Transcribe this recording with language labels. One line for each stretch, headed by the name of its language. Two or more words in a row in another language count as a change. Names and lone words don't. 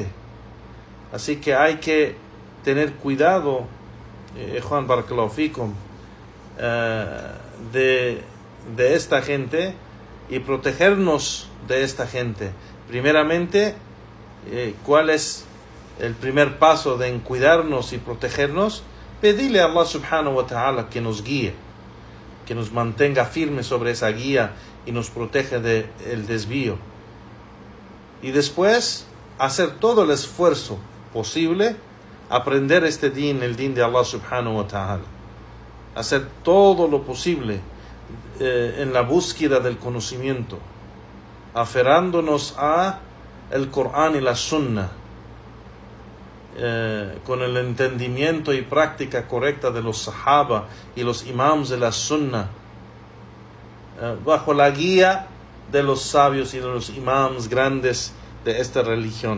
Spanish: Así que hay que tener cuidado, Juan
Arabic: Barakallahu Fikum,
Spanish: de esta gente y protegernos de esta gente. Primeramente, ¿cuál es el primer paso de cuidarnos y protegernos? Pedirle a Allah
Arabic: subhanahu wa ta'ala
Spanish: que nos guíe, que nos mantenga firmes sobre esa guía y nos protege del desvío. Y después, hacer todo el esfuerzo posible, aprender este din, el din de Allah
Arabic: subhanahu wa ta'ala.
Spanish: Hacer todo lo posible en la búsqueda del conocimiento, aferrándonos a el Corán y la Sunna, con el entendimiento y práctica correcta de los Sahaba y los imams de la Sunna, bajo la guía de los sabios y de los imams grandes de esta religión.